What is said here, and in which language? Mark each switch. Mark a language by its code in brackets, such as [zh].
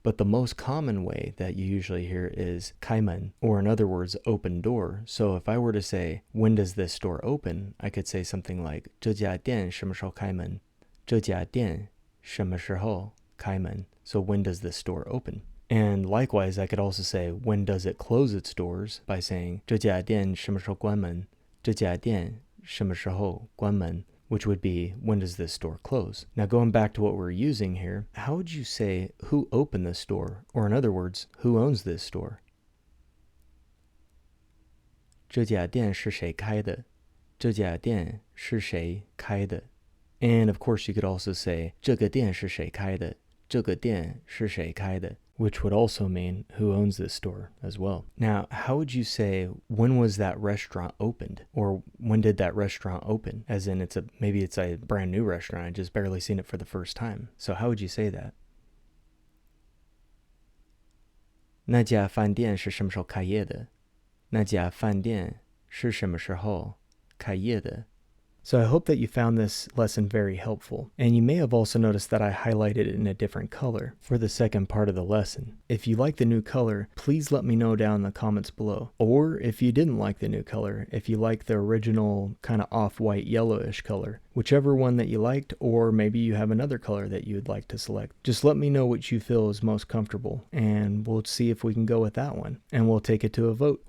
[en] But the most common way that you usually hear is 开门, or in other words, open door. So if I were to say, when does this store open? I could say something like [zh] 这家店什么时候开门? 这家店什么时候开门? [en] So when does this store open? And likewise, I could also say, when does it close its doors? By saying [zh] 这家店什么时候关门? 这家店什么时候关门? [en] Which would be, when does this store close? Now, going back to what we're using here, how would you say who opened the store? Or in other words, who owns this store? [zh] 这家店是谁开的?这家店是谁开的? [en] And of course, you could also say [zh] 这个店是谁开的? 这个店是谁开的? [en] Which would also mean who owns this store as well. Now, how would you say, when was that restaurant opened? Or when did that restaurant open? As in, maybe it's a brand new restaurant. I just barely seen it for the first time. So how would you say that? [zh] 那家饭店是什么时候开业的?那家饭店是什么时候开业的? [en] So I hope that you found this lesson very helpful, and you may have also noticed that I highlighted it in a different color for the second part of the lesson. If you like the new color, please let me know down in the comments below. Or if you didn't like the new color, if you like the original kind of off-white yellowish color, whichever one that you liked, or maybe you have another color that you would like to select, just let me know what you feel is most comfortable, and we'll see if we can go with that one, and we'll take it to a vote.